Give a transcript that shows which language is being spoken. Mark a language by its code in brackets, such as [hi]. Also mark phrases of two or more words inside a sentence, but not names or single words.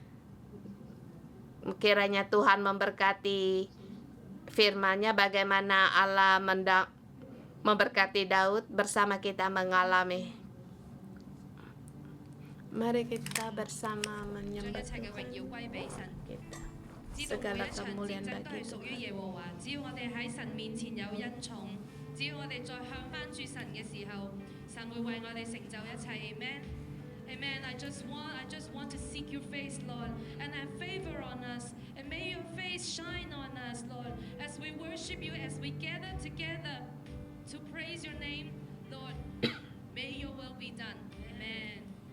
[id] Kiranya Tuhan memberkati firman-Nya, bagaimana Allah memberkati Daud bersama kita mengalami. Mari kita bersama menyembah Tuhan kita. Segala kemuliaan bagi Tuhan. [yue] 只要我哋喺神面前有恩寵，只要我哋再向翻住神嘅時候，神會為我哋成就一切。Amen。Amen. [en] I just want to seek your face, Lord, and have favor on us, and may your face shine on us, Lord, as we worship you, as we gather together to praise your name, Lord. May your will be done. Amen.